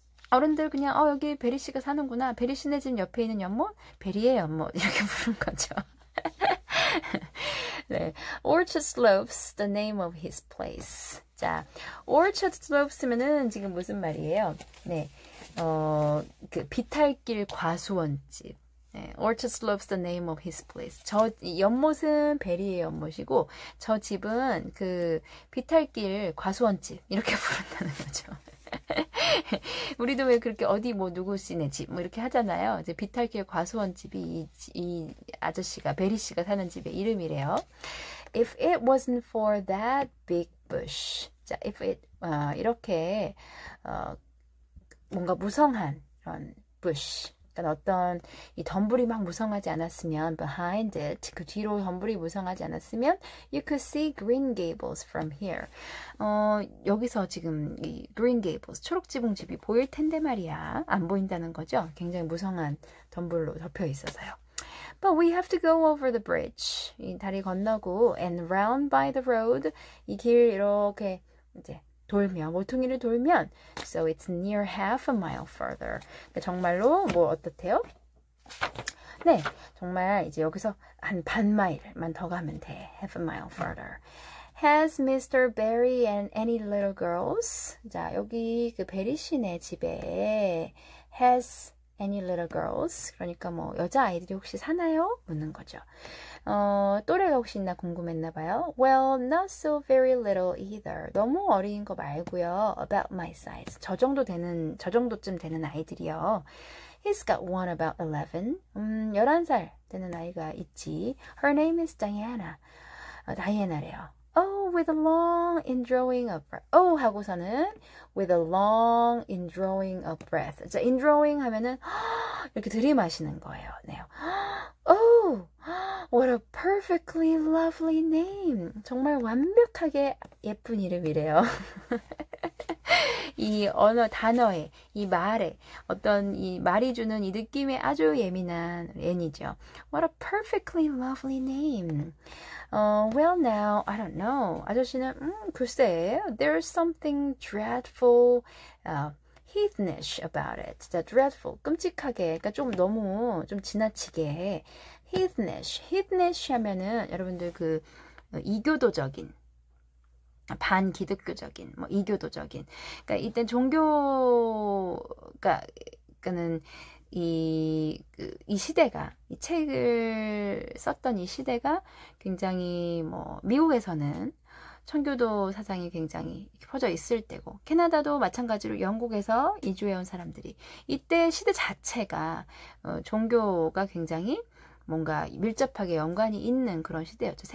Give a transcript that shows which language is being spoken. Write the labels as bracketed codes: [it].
[ko] 어른들 그냥 여기 베리 씨가 사는구나. 베리 씨네 집 옆에 있는 연못, 베리의 연못 이렇게 부른 거죠. [en] 네, Orchard Slopes, the name of his place. [ko] 자, Orchard Slopes면은 지금 무슨 말이에요? 네, 그 비탈길 과수원집. [en] 네, Orchard Slopes, the name of his place. [ko] 저 연못은 베리의 연못이고, 저 집은 그 비탈길 과수원집 이렇게 부른다는 거죠. 우리도 왜 그렇게 어디 뭐 누구씨네 집 뭐 이렇게 하잖아요. 이제 비탈길 과수원집이 이 아저씨가 베리 씨가 사는 집의 이름이래요. [en] If it wasn't for that big bush. [ko] 자, [en] if it [ko] 이렇게 뭔가 무성한 그런 bush. 그러니까 어떤 이 덤불이 막 무성하지 않았으면 [en] behind it, [ko] 그 뒤로 덤불이 무성하지 않았으면 [en] you could see Green Gables from here. [ko] 여기서 지금 이 Green Gables, 초록지붕집이 보일 텐데 말이야. 안 보인다는 거죠. 굉장히 무성한 덤불로 덮여 있어서요. [en] But we have to go over the bridge. [ko] 이 다리 건너고 [en] and round by the road. [ko] 이 길 이렇게 이제 돌면, 모퉁이를 돌면 [en] so it's near half a mile further. [ko] 그러니까 정말로 뭐 어떻대요? 네, 정말 이제 여기서 한 반 마일만 더 가면 돼. [en] half a mile further. Has Mr. Barry and any little girls? [ko] 자, 여기 그 베리 씨네 집에 [en] has any little girls? [ko] 그러니까 뭐 여자아이들이 혹시 사나요? 묻는 거죠. 또래가 혹시 있나 궁금했나 봐요. [en] Well, not so very little either. [ko] 너무 어린 거 말고요. [en] About my size. [ko] 저 정도쯤 되는 아이들이요. [en] He's got one about 11. [ko] 11살 되는 아이가 있지. [en] Her name is Diana. [ko] 다이애나래요. [en] Oh, with a long indrawing of breath. Oh 하고서는 with a long indrawing of breath. [ko] 자, indrawing 하면은 이렇게 들이마시는 거예요. [en] 네. Oh, what a perfectly lovely name. [ko] 정말 완벽하게 예쁜 이름이래요. 이 단어에, 이 말에 어떤 이 말이 주는 이 느낌에 아주 예민한 애니죠. [en] What a perfectly lovely name. Well now, I don't know. [ko] 아저씨는 글쎄, [en] there's something dreadful, heathenish about it. [ko] 진짜 dreadful, 끔찍하게, 그러니까 좀 너무 좀 지나치게 heathenish 하면은 여러분들 그 이교도적인, 반기독교적인, 뭐 이교도적인. 그러니까 이때 종교가는 이 시대가, 이 책을 썼던 이 시대가 굉장히 뭐 미국에서는 청교도 사상이 굉장히 퍼져 있을 때고, 캐나다도 마찬가지로 영국에서 이주해온 사람들이 이때 시대 자체가 종교가 굉장히 뭔가 밀접하게 연관이 있는 그런 시대였죠.